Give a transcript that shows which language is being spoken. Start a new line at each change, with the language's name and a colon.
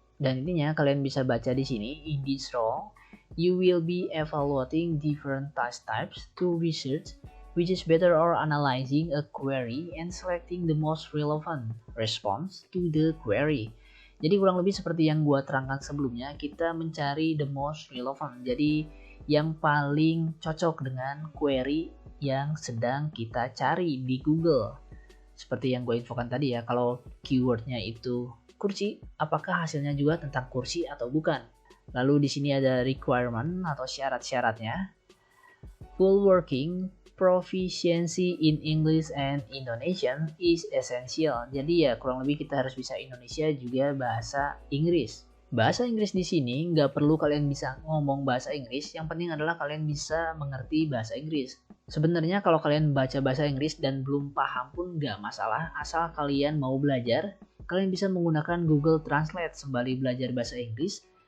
Indonesian: Dan intinya kalian bisa baca di sini,
English: in this role, you will be evaluating different task types to research which is better or analyzing a query and selecting the most relevant response to the query.
Indonesian: Jadi kurang lebih seperti yang gua terangkan sebelumnya, kita mencari
English: the most relevant.
Indonesian: Jadi yang paling cocok dengan query yang sedang kita cari di Google. Seperti yang gue infokan tadi ya, kalau keywordnya itu kursi, apakah hasilnya juga tentang kursi atau bukan? Lalu di sini ada requirement atau syarat-syaratnya.
English: Full working proficiency in English and Indonesian is essential.
Indonesian: Jadi ya kurang lebih kita harus bisa Indonesia juga bahasa Inggris. Bahasa Inggris di sini nggak perlu kalian bisa ngomong bahasa Inggris, yang penting adalah kalian bisa mengerti bahasa Inggris. Sebenarnya kalau kalian baca bahasa Inggris dan belum paham pun nggak masalah, asal kalian mau belajar, kalian bisa menggunakan Google Translate sembari belajar bahasa Inggris.